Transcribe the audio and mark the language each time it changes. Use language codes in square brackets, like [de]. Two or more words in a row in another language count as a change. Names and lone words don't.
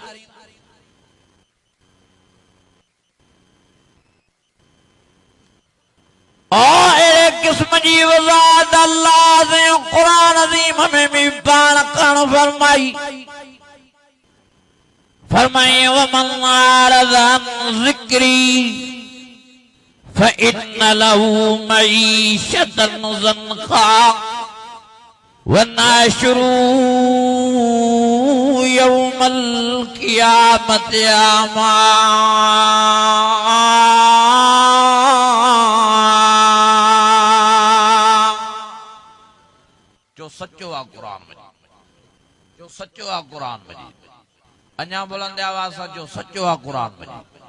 [sd] अहिड़े किस्म जी वज़ाहत अल्लाह जे कुरान अज़ीम में भी पाण करण फरमाई। [ar] फरमाई ومن أعرض عن ذكري فإن له معيشة ضنكا ونحشره يوم القيامة أعمى. [sd] जो सच्चो आ कुरान मजीद, जो सच्चो आ कुरान मजीद, अञा बुलंद आवाज़ सां जो सच्चो आ कुरान मजीद।